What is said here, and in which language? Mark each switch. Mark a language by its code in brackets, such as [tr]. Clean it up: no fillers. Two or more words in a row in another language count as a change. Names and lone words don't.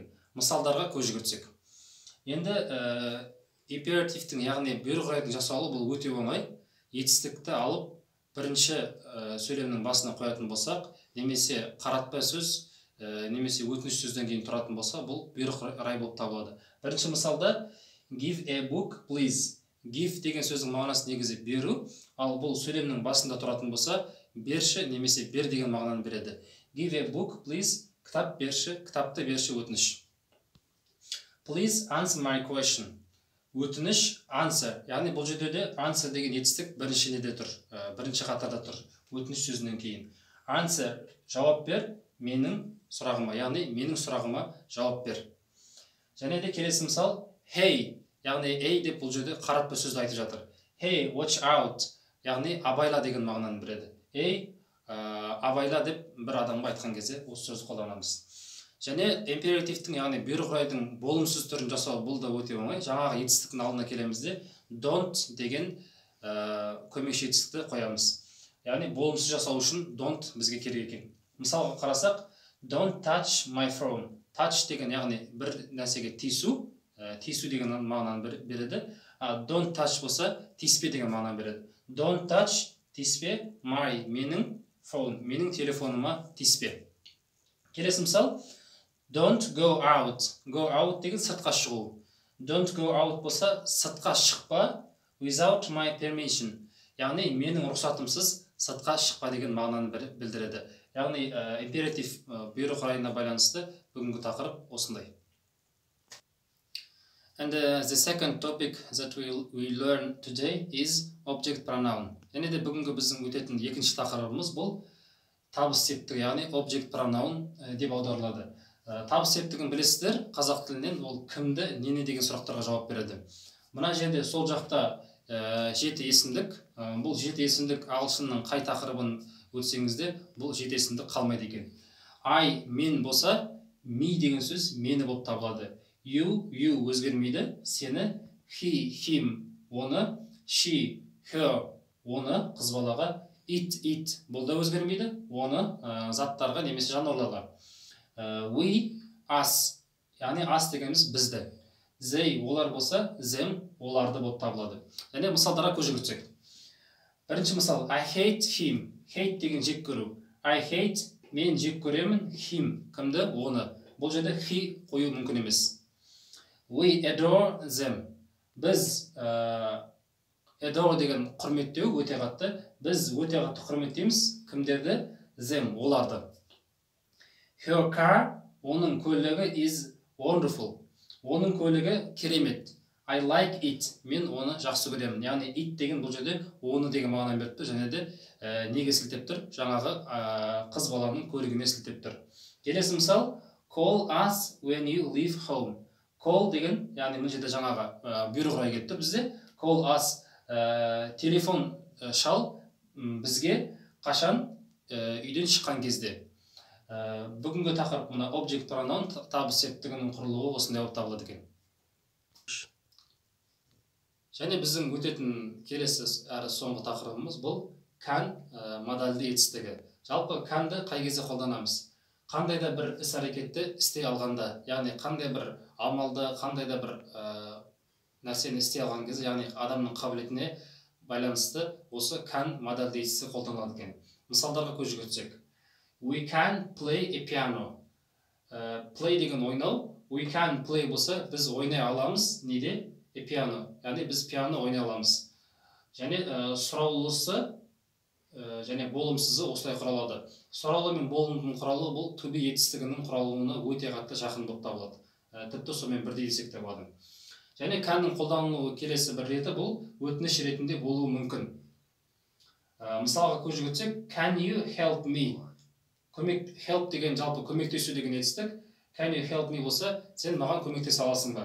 [kk] Мысалдарға көз жүгіртсек. Енді императивтің, яғни бұйрық құрайтын жасалу бұл өте оңай. Етістікті алып, бірінші сөйлемнің басына қоятын болсақ, немесе қаратпа сөз, немесе өтініш сөзден кейін тұратын болса, бұл бұйрық құрай болып табылады. Бірінші мысалда [en] give a book, please. [kk] Give деген сөздің мағынасы негізі беру, ал бұл сөйлемнің басында тұратын болса, берші немесе бер деген мағынаны береді. [en] Give a book, please. [kk] Кітап берші, кітапты берші, өтініш. [en] Please answer my question. [kk] Өтініш answer. Яғни бұл жерде де answer деген етістік бірінші неде тұр, бірінші қатарда тұр, өтініш сөзінен кейін. Answer жауап бер менің сұрағыма, яғни менің сұрағыма жауап бер. Және де келесі мысал hey. Яғни ей деп бұл жерде қаратпа сөзді айтып жатыр. [en] Hey, watch out. [kk] Яғни абайла деген мағынаны береді. Ей, абайла деп бір адамға айтқан кезде осы сөзді қолданамыз. Және императивтің, яғни бұйрық құрайдың болымсыз түрін жасау бұл да өте оңай. Жаңағы етістіктің алдына келемізде don't деген көмекші етістікті қоямыз. Яғни болымсыз жасау үшін don't бізге керек екен. Мысалға қарасақ, [en] don't touch my phone. [kk] Touch деген, яғни бір нәрсеге тиісу деген мағынаны береді. [en] Don't touch [kk] болса, тиіспе деген мағынаны береді. [en] Don't touch, [kk] тиіспе, my, менің phone, менің телефоныма тиіспе. Келесі мысал, [en] don't go out. Go out [kk] деген сыртқа шығу. [en] Don't go out [kk] болса, сыртқа шықпа, [en] without my permission. [kk] Яғни, менің рұқсатымсыз сыртқа шықпа деген мағынаны білдіреді. Яғни, императив бұйрық құрайына байланысты бүгінгі тақырып осындай. [en] And the second topic that we learn today is object pronoun. [kk] Және де бүгінгі біздің өтетін екінші тақырыбымыз бұл табыс септігі, яғни [en] object pronoun [kk] деп аударылады. Табыс септігін білесіздер, қазақ тілінен ол кімді, нені деген сұрақтарға жауап береді. Мына жерде сол жақта жеті есімдік, бұл жеті есімдік ағылшынның қай тақырыбын өтсеңізде, бұл жеті есімдік қалмайды екен. I, мен болса, me деген сөз мені болып табылады. You өзгермейді, сені, [en] he, him, оны, she, her, [kk] оны, қыз балаға, it, бұл да өзгермейді, оны заттарға немесе жануарларға. [en] We, us, [kk] яғни us дегеніміз бізді. They, олар болса, them, оларды болып табылады. Және мысалдарға көз жүгіртсек. Бірінші мысал, [en] I hate him. Hate [kk] деген жек көру. [en] I hate, [kk] мен жек көремін, him, кімді, оны. Бұл жерде he қою мүмкін емес. [en] We adore them. [kk] Біз adore деген құрметтеу өте қатты. Біз өте қатты құрметтейміз кімдерді? [en] Them, оларды. Her car, [kk] оның көлігі [en] is wonderful. [kk] Оның көлігі керемет. [en] I like it. [kk] Мен оны жақсы көремін. Яғни it деген бұл жерде оны деген мағынаны беріп тұр, және де неге сілтеп тұр? Жаңағы қыз баланың көлігіне сілтеп тұр. Келесі мысал, [en] call us when you leave home. [kk] Call деген, яғни мына жерде жаңағы бұйрық құрай кетті бізде. [en] Call us, [kk] телефон шал бізге қашан үйден шыққан кезде. Бүгінгі тақырып мына [en] object pronoun [kk] табыс септігінің құрылуы осындай болып табылады екен. Және біздің өтетін келесі әрі соңғы тақырыбымыз бұл can модальді етістігі. Жалпы can'ды қай кезде қолданамыз? Қандай да бір іс-әрекетті істей алғанда, яғни қандай бір амалды, қандай да бір нәрсені істей алған кезде, яғни адамның қабілетіне байланысты осы can модальді етістігі қолданылады екен. Мысалдарға көз жүгіртсек. We can play a piano. Play деген ойнау. [en] We can play [kk] болса, біз ойнай аламыз. Неде? [en] A piano. [kk] Яғни біз пиано ойнай аламыз. Және сұраулысы және болымсызы осылай құралады. Сұраулы мен болымның құралуы бұл to be етістігінің құралуына өте қатты жақын болып табылады. Тіпті сонымен бірдей десек те болады. Және can'ның қолданылуы келесі бір реті бұл өтініш ретінде болуы мүмкін. Мысалға көз жүгіртсек, [en] can you help me? [kk] help деген жалпы көмектесу деген етістік. [en] Can you help me [kk] болса, сен маған көмектесе аласың ба?